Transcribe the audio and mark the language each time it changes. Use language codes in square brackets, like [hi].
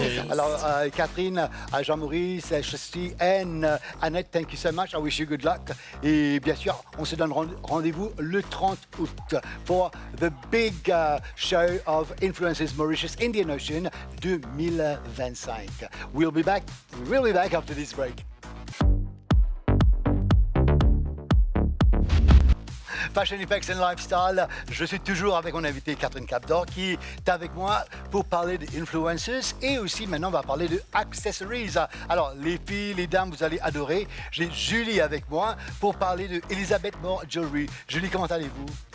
[fr] Alors, [en] Catherine, Jean-Maurice, Chesty, Anne, Annette, thank you so much. I wish you good luck. [fr] Et bien sûr, on se donne rendez-vous le 30 août pour [en] the big show of Influencers Mauritius Indian Ocean 2025. We'll be back after this break. [fr] Fashion Effects and Lifestyle, je suis toujours avec mon invité Catherine Capdor qui est avec moi pour parler d'influencers et aussi maintenant on va parler de accessories. Alors les filles, les dames, vous allez adorer. J'ai Julie avec moi pour parler de Elizabeth Moore Jewelry. Julie, comment allez-vous?